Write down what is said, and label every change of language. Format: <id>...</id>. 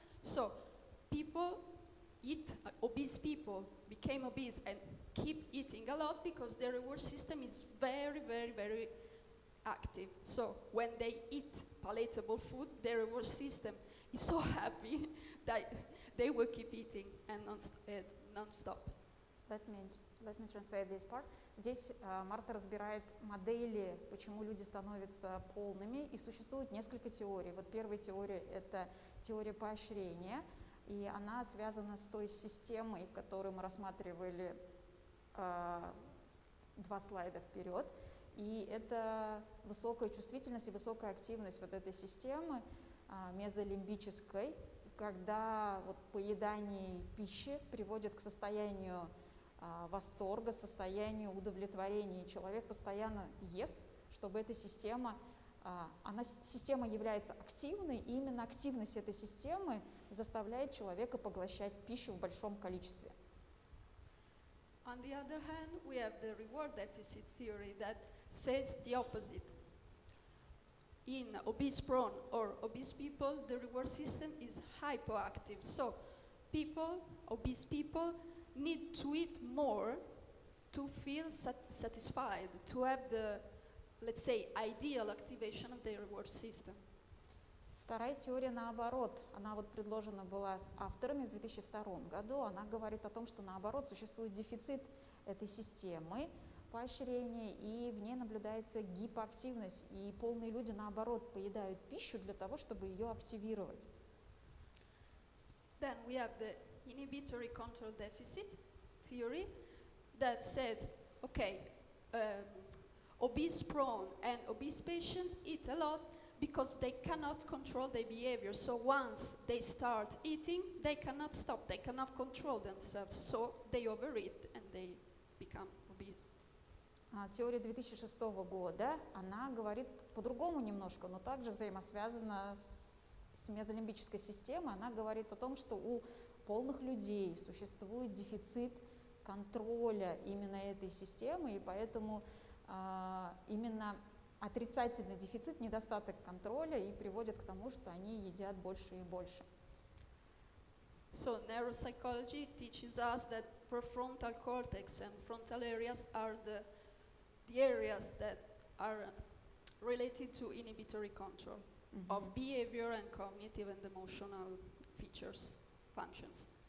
<en>So people obese people became obese and keep eating a lot because their reward system is very, very, very active. So when they eat palatable food, their reward system is so happy that they will keep eating and non-stop. Let me translate this part.</en> <ru>Здесь Марта разбирает модели, почему люди становятся полными, и существует несколько теорий. Вот первая теория – это теория поощрения, и она связана с той системой, которую мы рассматривали 2 слайда вперед. И это высокая чувствительность и высокая активность вот этой системы мезолимбической, когда вот поедание пищи приводит к состоянию восторга, состоянию удовлетворения. И человек постоянно ест, чтобы эта система, система является активной, и именно активность этой системы заставляет человека поглощать пищу в большом количестве.</ru> <en>On the other hand, we have the reward deficit theory that says the opposite. In obese-prone or obese people, the reward system is hypoactive. So obese people, need to eat more to feel satisfied, to have the, let's say, ideal activation of their reward system.</en> <ru>Вторая теория наоборот, она вот предложена была авторами в 2002 году, она говорит о том, что наоборот существует дефицит этой системы поощрения, и в ней наблюдается гипоактивность, и полные люди наоборот поедают пищу для того, чтобы ее активировать.</ru> <en>Then we have the inhibitory control deficit theory that says, okay, obese prone and obese patient eat a lot because they cannot control their behavior. So once they start eating, they cannot stop, they cannot control themselves, so they overeat and they become obese.</en> <ru>Теория 2006 года, она говорит по-другому немножко, но также взаимосвязана с мезолимбической системой. Она говорит о том, что у полных людей существует дефицит контроля именно этой системы, и поэтому именно отрицательный дефицит, недостаток контроля и приводит к тому, что они едят больше и больше.</ru> <en>So neuropsychology teaches us that prefrontal cortex and frontal areas are the areas that are related to inhibitory control of behavior and cognitive and emotional features, functions.</en>